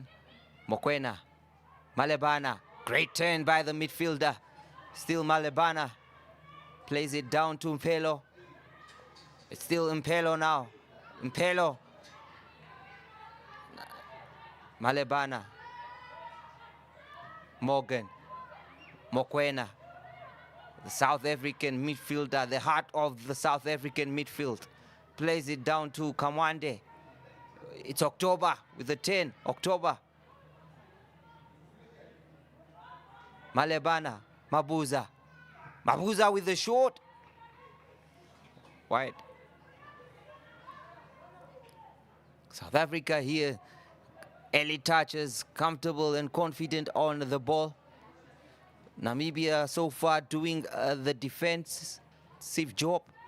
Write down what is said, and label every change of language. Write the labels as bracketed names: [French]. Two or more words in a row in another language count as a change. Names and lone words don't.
[English] Mokoena. Malebana. Great turn by the midfielder. Still Malebana. Plays it down to Mpelo. It's still Mpelo now. Mpelo. Malebana. Morgan. Mokoena. The South African midfielder, the heart of the South African midfield. Plays it down to Kamwande. It's October with the 10. October. Malebana. Mabuza. Mabuza with the short. Wide. South Africa here. Early touches, comfortable and confident on the ball. Namibia so far doing the defensive job.